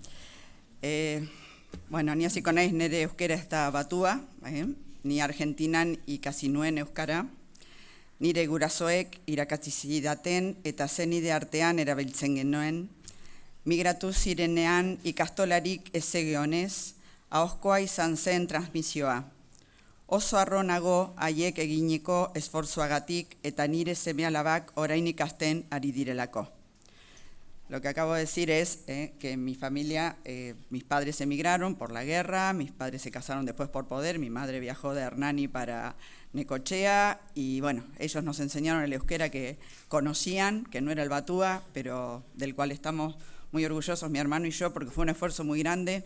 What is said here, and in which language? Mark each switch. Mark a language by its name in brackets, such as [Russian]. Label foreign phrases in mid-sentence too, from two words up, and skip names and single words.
[Basque] Ni hasiko naiz nire euskera ez da batua, ni Argentinan ikasi nuen euskara, nire gurasoek irakatsi zidaten eta zenide artean erabiltzen genuen, migratu zirenean ikastolarik ez zegoenez, ahozkoa izan zen transmisioa. Oso harro nago haiek eginiko esfortzuagatik eta nire seme-alabak orain ikasten ari direlako. [Spanish] Lo que acabo de decir es que en mi familia, mis padres emigraron por la guerra, mis padres se casaron después por poder, mi madre viajó de Hernani para Necochea y bueno, ellos nos enseñaron el euskera que conocían, que no era el batúa, pero del cual estamos muy orgullosos, mi hermano y yo, porque fue un esfuerzo muy grande.